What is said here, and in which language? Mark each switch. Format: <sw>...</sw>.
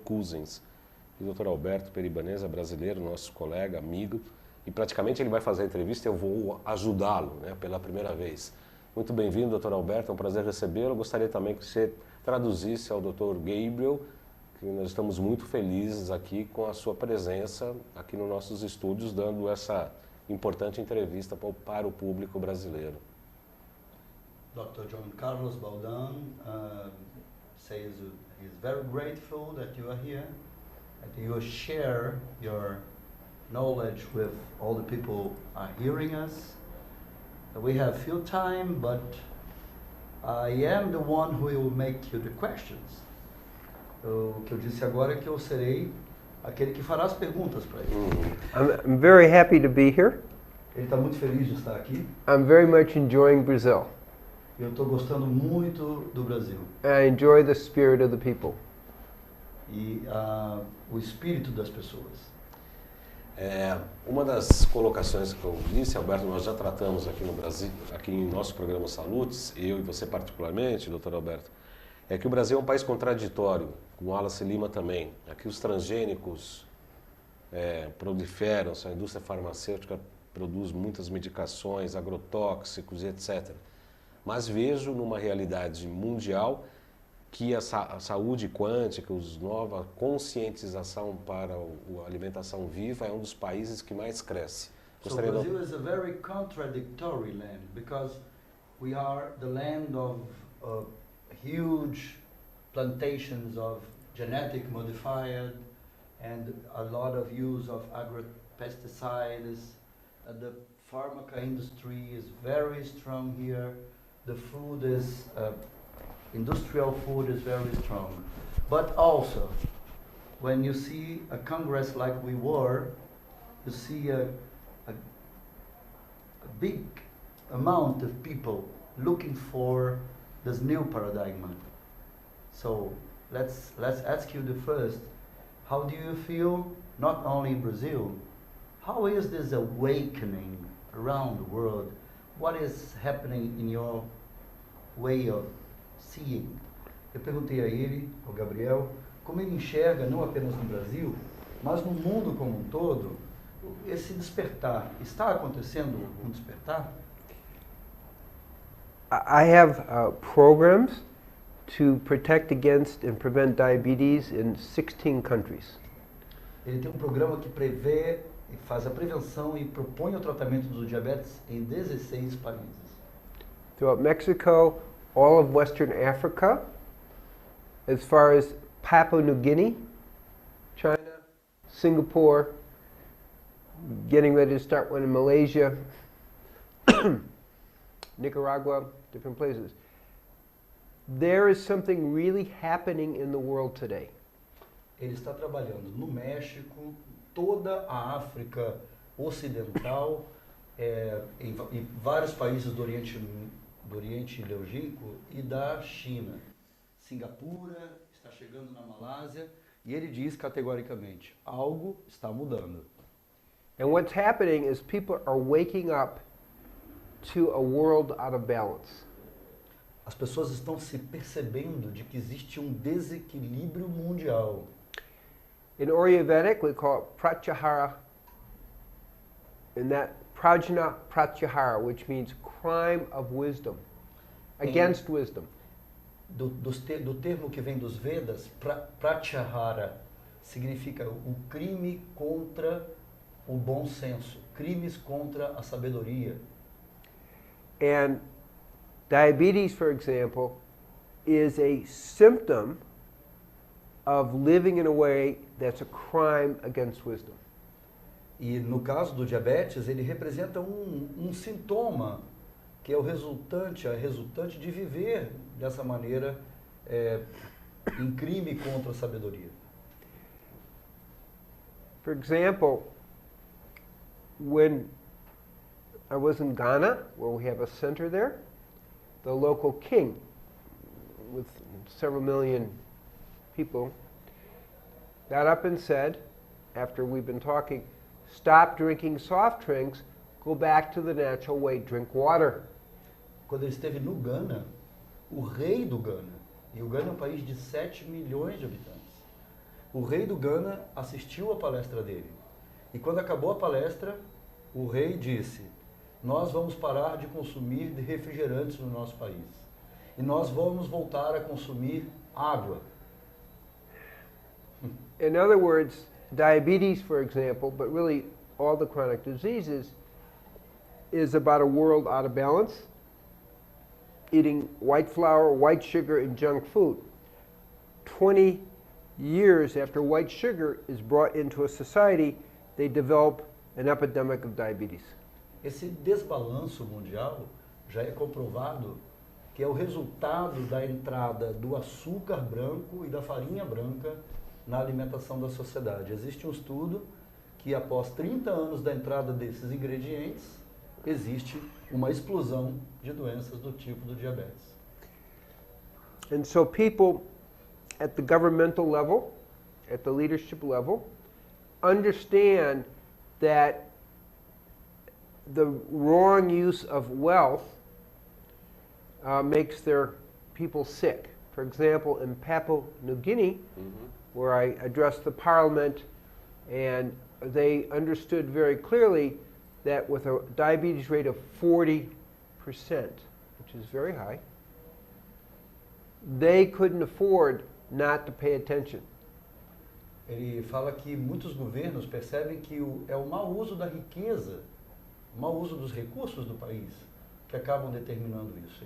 <pt>Cousens e o Dr. Alberto Peribanês, brasileiro, nosso colega, amigo, e praticamente ele vai fazer a entrevista e eu vou ajudá-lo, né, pela primeira vez. Muito bem-vindo, Dr. Alberto, é um prazer recebê-lo. Gostaria também que você traduzisse ao Dr. Gabriel, que nós estamos muito felizes aqui com a sua presença aqui nos nossos estúdios, dando essa importante entrevista para o público brasileiro.</pt> <en>Dr. John Carlos Baldan says he's very grateful that you are here, that you share your knowledge with all the people are hearing us. We have few time, but I am the one who will make you the questions.</en> <pt>O que eu disse agora é que eu serei aquele que fará as perguntas para ele.</pt> <en>I'm very happy to be here.</en> <pt>Ele está muito feliz de estar aqui.</pt> <en>I'm very much enjoying Brazil.</en> <pt>Eu estou gostando muito do Brasil.</pt> <en>I enjoy the spirit of the people.</en> <pt>E o espírito das pessoas. Uma das colocações que eu disse, Alberto, nós já tratamos aqui no Brasil, aqui em nosso programa Salutes, eu e você particularmente, Dr. Alberto, é que o Brasil é um país contraditório, com Wallace Lima também. Aqui os transgênicos proliferam, a indústria farmacêutica produz muitas medicações, agrotóxicos e etc. Mas vejo numa realidade mundial que a saúde quântica, a nova conscientização para a alimentação viva é um dos países que mais cresce.</pt> <en>So Brazil is a very contradictory land because we are the land of huge plantations of genetic modified and a lot of use of agro-pesticides. The pharmaca industry is very strong here. The food is, industrial food is very strong. But also, when you see a congress like we were, you see a big amount of people looking for this new paradigm. So let's ask you the first, how do you feel, not only in Brazil, how is this awakening around the world? What is happening in your way of seeing?</en> <pt>Eu perguntei a ele, ao Gabriel, como ele enxerga, não apenas no Brasil, mas no mundo como um todo, esse despertar. Está acontecendo um despertar?</pt> <en>I have programs to protect against and prevent diabetes in 16 countries.</en> <pt>Ele tem um programa que prevê, faz a prevenção e propõe o tratamento do diabetes em 16 países.</pt> <en>Throughout Mexico, all of Western Africa, as far as Papua New Guinea, China, Singapore, getting ready to start one in Malaysia, Nicaragua, different places. There is something really happening in the world today.</en> <pt>Ele está trabalhando no México, toda a África Ocidental, em vários países do Oriente Longínquo e da China. Singapura, está chegando na Malásia, e ele diz categoricamente, algo está mudando.</pt> <en>And what's happening is people are waking up to a world out of balance.</en> <pt>As pessoas estão se percebendo de que existe um desequilíbrio mundial.</pt> <en>In Ayurvedic, we call it pratyahara, and that prajna pratyahara, which means crime of wisdom, against wisdom.</en> <pt>Do termo que vem dos Vedas, pratyahara, significa o crime contra o bom senso, crimes contra a sabedoria.</pt> <en>And diabetes, for example, is a symptom of living in a way that's a crime against wisdom.</en> <pt>E no caso do diabetes, ele representa um sintoma que é a resultante de viver dessa maneira em crime contra a sabedoria.</pt> <en>For example, when I was in Ghana, where we have a center there, the local king, with several million people, got up and said, after we've been talking, stop drinking soft drinks, go back to the natural way, drink water.</en> <pt>Quando ele esteve no Ghana, o rei do Ghana, e o Ghana é um país de 7 milhões de habitantes, o rei do Ghana assistiu à palestra dele. E quando acabou a palestra, o rei disse, nós vamos parar de consumir refrigerantes no nosso país. E nós vamos voltar a consumir água.</pt> <en>In other words, diabetes, for example, but really all the chronic diseases, is about a world out of balance, eating white flour, white sugar, and junk food. 20 years after white sugar is brought into a society, they develop an epidemic of diabetes.</en> <pt>Esse desbalanço mundial já é comprovado que é o resultado da entrada do açúcar branco e da farinha branca na alimentação da sociedade. Existe um estudo que após 30 anos da entrada desses ingredientes, existe uma explosão de doenças do tipo do diabetes.</pt> <en>And so people at the governmental level, at the leadership level, understand that the wrong use of wealth makes their people sick. For example, in Papua New Guinea, where I addressed the parliament, and they understood very clearly that with a diabetes rate of 40%, which is very high, they couldn't afford not to pay attention.</en> <pt>Ele fala que muitos governos percebem que é o mau uso da riqueza, o mau uso dos recursos do país, que acabam determinando isso.</pt>